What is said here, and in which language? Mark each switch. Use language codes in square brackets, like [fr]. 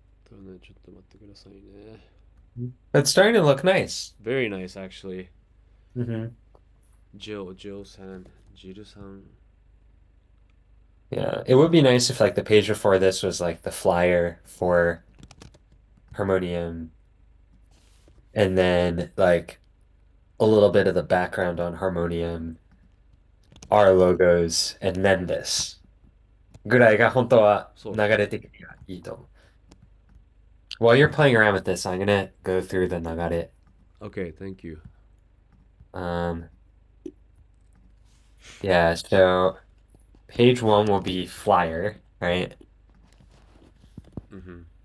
[ja] ね、ちょっと待ってくださいね。 [en] It's starting to look nice. Very nice, actually. Mm-hmm. Jill san, Jill san. Yeah, it would be nice if like the page before this was like the flyer for Harmonium, and then like a little bit of the background on Harmonium, our logos, and then this. [ja] ぐらいが本当は流れ的にはいいと思う。 [en] While you're playing around with this, I'm gonna go through the 流れ. Okay, thank you. Yeah, so page one will be flyer, right? Mm-hmm.